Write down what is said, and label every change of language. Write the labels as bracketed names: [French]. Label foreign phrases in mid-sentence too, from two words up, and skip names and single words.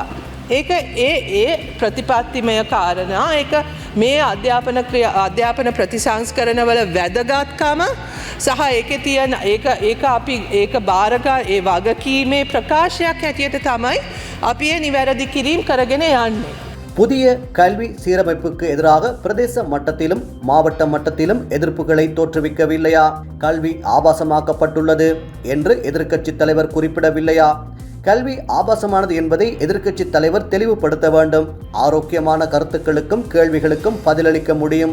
[Sinhala] ඒක ඒ ප්‍රතිපත්තිමය කාරණා. ඒක මේ අධ්‍යාපන ප්‍රතිසංස්කරණවල වැදගත්කම සහ ඒකේ තියෙන ඒක අපි ඒක බාරගා ඒ වගකීමේ ප්‍රකාශයක් හැටියට තමයි අපි ඒ නිවැරදි කිරීම කරගෙන යන්නේ. [Tamil] புதிய கல்வி சீரமைப்புக்கு எதிராக பிரதேச மட்டத்திலும் மாவட்ட மட்டத்திலும் எதிர்ப்புகளை தோற்றுவிக்கவில்லையா? கல்வி ஆபாசமாக்கப்பட்டுள்ளது என்று எதிர்க்கட்சி தலைவர் குறிப்பிடவில்லையா? கல்வி ஆபாசமானது என்பதை எதிர்க்கட்சி தலைவர் தெளிவுபடுத்த வேண்டும். ஆரோக்கியமான கருத்துக்களுக்கும் கேள்விகளுக்கும் பதிலளிக்க முடியும்.